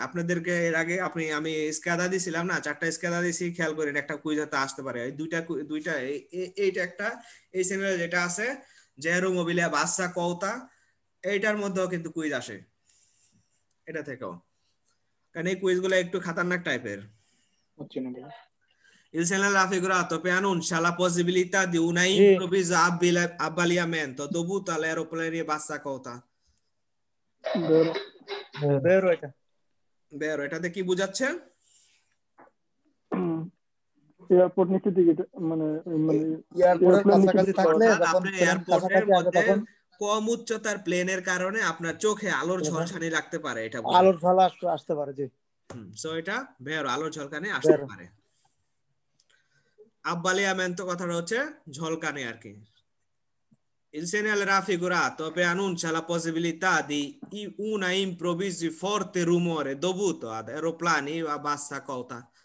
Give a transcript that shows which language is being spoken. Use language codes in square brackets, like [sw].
[bn] আপনাদেরকে এর আগে আমি স্কাদা দিছিলাম না, 4টা স্কাদা দিছি, খেয়াল করেন একটা কুইজ হতে আসতে পারে। এই দুইটা এইটা একটা, এই চ্যানেলে যেটা আছে জেরো মোবিলিয়া বাসা কওতা, এইটার মধ্যেও কিন্তু কুইজ আসে এটা থেকেও, কারণ এই কুইজগুলো একটু খাতারনাক টাইপের। [it] Il segnale raffigurato preannuncia la possibilità di un improvviso abbagliamento dovuto all'aeroplano bassa quota. [bn] Vero, এটাতে কি বোঝাচ্ছে? এয়ারপোর্ট নিচে দিকে মানে এয়ারপোর্টের কাছাকাছি থাকলে আপনি এয়ারপোর্টের মধ্যে কম উচ্চতার প্লেনের কারণে আপনার চোখে আলোর ঝলসানি লাগতে পারে, এটা আলোর ঝলক আসতে পারে, জি। সো এটা ভেরো, আলোর ঝলকানি আসতে পারে। আব্বালিয়ামেন্টো কথাটা হচ্ছে ঝলকানি আর কি। [it] Il segnale raffigurato preannuncia la possibilità di un improvviso forte rumore dovuto ad aeroplani a bassa quota.